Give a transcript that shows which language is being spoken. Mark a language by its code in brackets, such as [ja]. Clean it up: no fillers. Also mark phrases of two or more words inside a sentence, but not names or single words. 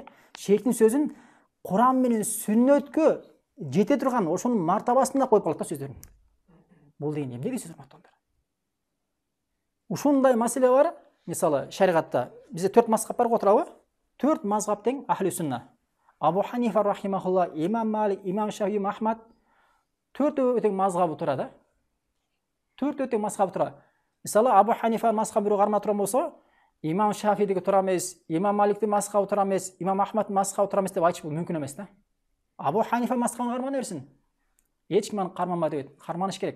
[ky] Шейхтин сөзүн Куран менен сүннөткө жете турган ошонун мартабасында коюп калат да сөздөрүн. Бул деген эмнеге сөз мактандар? Ушундай маселе бар. Мисалы, шариатта бизде 4 мазхаб бар го, туурабы? 4 мазхаб тең [ar] أهل السنة. [ky] Абу Ханифа рахимахулла, Имам Малик, Имам Шафии, Имам Ахмад 4 тең мазхабы тура да. 4 тең мазхабы тура. Мисалы, Абу Ханифа мазхабы бирөө кармап турган болсо, Имам Шафиидеги тура эмес, Имам Маликтин мазхабы тура эмес, Имам Ахмадтын мазхабы тура эмес деп айтыш бул мүмкүн эмес да. Абу Ханифа мазхабын кармана берсин. Эч ким аны карманма деп, карманыш керек.